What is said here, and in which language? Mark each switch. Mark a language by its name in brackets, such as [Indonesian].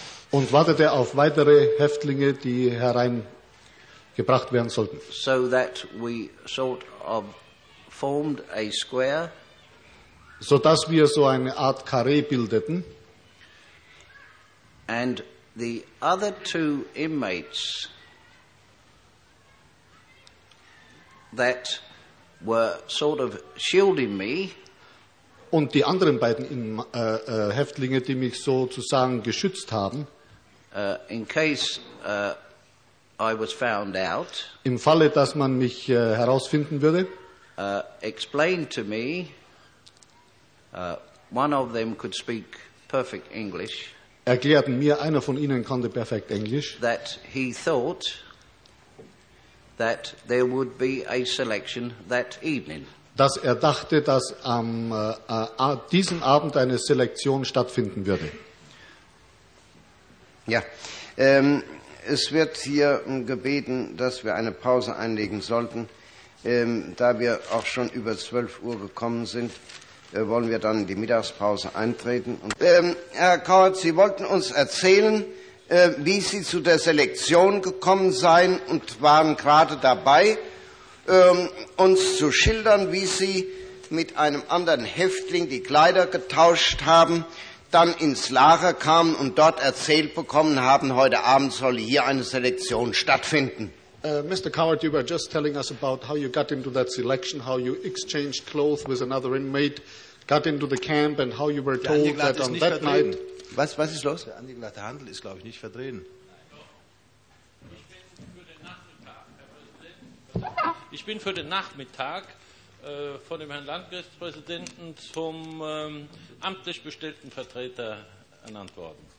[German] Und wartete auf weitere Häftlinge, die hereingebracht werden sollten. [English] So that we sort of formed a square. [German] So dass wir so eine Art Karree bildeten. [English] And the other two inmates that were sort of shielding me. [German] Und die anderen beiden Häftlinge, die mich sozusagen geschützt haben, [English] in case I was found out, [German] im Falle, dass man mich herausfinden würde, [English] explained to me, one of them could speak perfect English, [German] erklärten mir, einer von ihnen konnte perfekt Englisch, [English] that he thought that there would be a selection that evening. [German] Dass er dachte, dass am diesem Abend eine Selektion stattfinden würde. Ja, es wird hier gebeten, dass wir eine Pause einlegen sollten. Da wir auch schon über 12 Uhr gekommen sind, wollen wir dann in die Mittagspause eintreten. Und, Herr Kauert, Sie wollten uns erzählen, wie Sie zu der Selektion gekommen seien und waren gerade dabei, uns zu schildern, wie Sie mit einem anderen Häftling die Kleider getauscht haben, dann ins Lager kamen und dort erzählt bekommen haben, heute Abend solle hier eine Selektion stattfinden. [English] Mr. Coward, you were just telling us about how you got into that selection, how you exchanged clothes with another inmate, got into the camp and how you were told that on that night... [German] Was ist los? Der angeklagte Handel ist, glaube ich, nicht verdrehen. Ich bin für den Nachmittag von dem Herrn Landgerichtspräsidenten zum amtlich bestellten Vertreter ernannt worden.